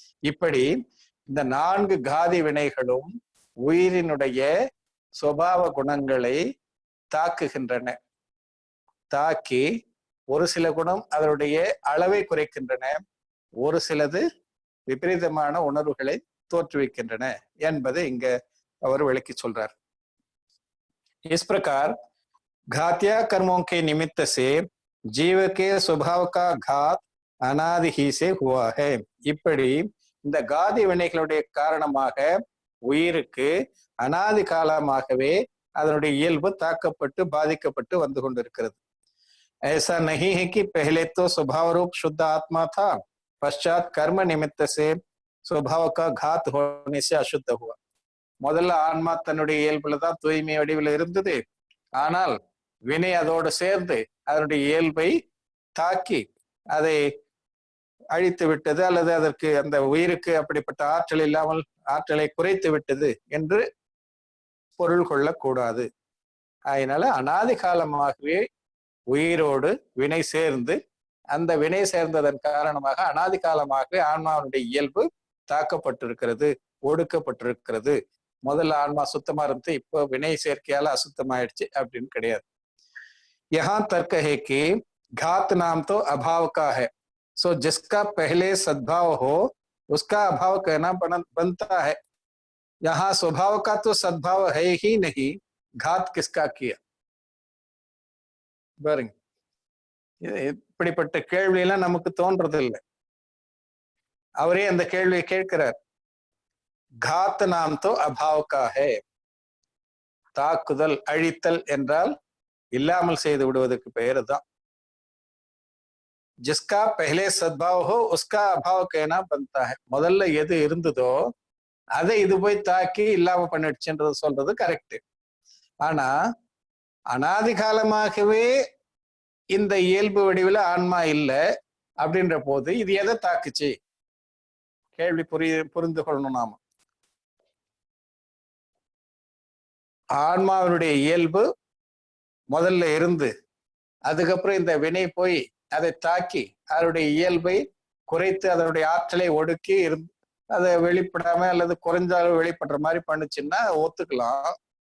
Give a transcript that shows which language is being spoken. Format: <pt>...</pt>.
<ta>இப்படி இந்த 4 காதி வினைகளும் உயிரினுடைய சுபாவ குணங்களை தாக்குகின்றன. தாக்கி ஒரு சில குணம் அதனுடைய அளவை குறைக்கின்றன, ஒரு சிலது விபரீதமான உணர்வுகளை தோற்றுவிக்கின்றன என்பதை இங்க அவர் விளக்கி சொல்றார்.</ta> <hi>इस प्रकार घातिया कर्मों के निमित्त से जीव के स्वभाव का घात अनादि ही से हुआ है.</hi> <ta>இப்படி இந்த காதி வினைகளுடைய காரணமாக உயிருக்கு அனாதி காலமாகவே அதனுடைய இயல்பு தாக்கப்பட்டு பாதிக்கப்பட்டு வந்து கொண்டிருக்கிறது.</ta> <hi>ऐसा नहीं है कि पहले तो स्वभाव रूप शुद्ध आत्मा था, पश्चात कर्म निमित्त से स्वभाव का घात होने से अशुद्ध हुआ.</hi> <ta>முதல்ல ஆன்மா தன்னுடைய இயல்புலதான் தூய்மை வடிவில் இருந்தது. ஆனால் வினை அதோடு சேர்ந்து அதனுடைய இயல்பை தாக்கி அதை அழித்து விட்டது, அல்லது அதற்கு அந்த உயிருக்கு அப்படிப்பட்ட ஆற்றல் இல்லாமல் ஆற்றலை குறைத்து விட்டது என்று பொருள் கொள்ளக்கூடாது. அதனால அனாதி காலமாகவே உயிரோடு வினை சேர்ந்து, அந்த வினை சேர்ந்ததன் காரணமாக அனாதி காலமாகவே ஆன்மாவுடைய இயல்பு தாக்கப்பட்டிருக்கிறது, ஒடுக்கப்பட்டிருக்கிறது. முதல்ல ஆன்மா சுத்தமா இருந்து இப்போ வினை சேர்க்கையால அசுத்தமாயிடுச்சு அப்படின்னு கிடையாது.</ta> <hi>யஹா தர்க்க है कि घात नाम तो अभाव का है, सो जिसका पहले सद्भाव हो उसका अभाव कहना बनता है. यहाँ स्वभाव का तो सद्भाव है ही नहीं, घात किसका किया?</hi> <ta>பாருங்க, இப்படிப்பட்ட கேள்வி எல்லாம் நமக்கு தோன்றதில்லை. அவரே அந்த கேள்வியை கேட்கிறார்.</ta> <hi>घात नाम तो अभाव का है.</hi> <ta>தாக்குதல், அழித்தல் என்றால் இல்லாமல் செய்து விடுவதற்கு பெயர் தான்.</ta> <hi>जिसका पहले सद्भाव हो उसका अभाव कहना बनता है.</hi> <ta>முதல்ல எது இருந்ததோ அதை இது போய் தாக்கி இல்லாம பண்ணிடுச்சுன்றது சொல்றது கரெக்ட். ஆனா அனாதி காலமாகவே இந்த இயல்பு வடிவில் ஆன்மா இல்லை அப்படின்ற போது இது எதை தாக்குச்சு? கேள்வி புரிந்து கொள்ளணும். நாம ஆன்மாவினுடைய இயல்பு முதல்ல இருந்து அதுக்கப்புறம் இந்த வினை போய் அதை தாக்கி அதனுடைய இயல்பை குறைத்து அதனுடைய ஆற்றலை ஒடுக்கி அதை வெளிப்படாம அல்லது குறைஞ்ச அளவு வெளிப்படுற மாதிரி பண்ணுச்சுன்னா ஒத்துக்கலாம்.</ta>